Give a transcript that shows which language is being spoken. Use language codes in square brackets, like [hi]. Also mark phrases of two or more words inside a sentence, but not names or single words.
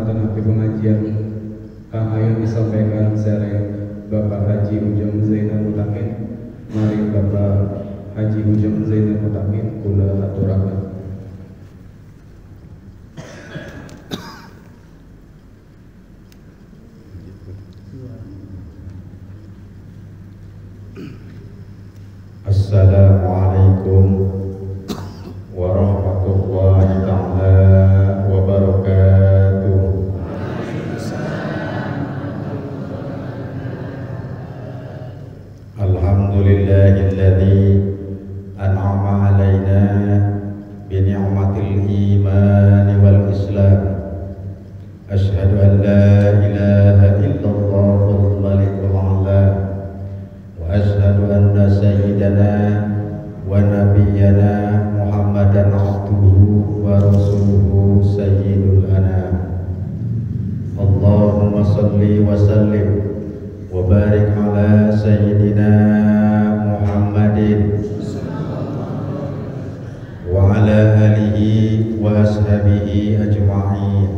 [id] di pengajian ayo disampaikan sereng Bapak Haji Ujang Zainal Mutakin. [jv] Mari Bapak Haji Ujang Zainal Mutakin kula aturaken. [ar] السلام عليكم ورحمة الله تعالى وبركاته. الحمد لله الذي أنعم علينا بنعمة الإيمان والإسلام. أشهد أن لا إله إلا الله الملك الأعلى وأشهد أن سيدنا ونبينا محمدا عبده ورسوله سيد الأنام. اللهم صل وسلم وبارك على سيدنا محمد وعلى آله وأصحابه أجمعين.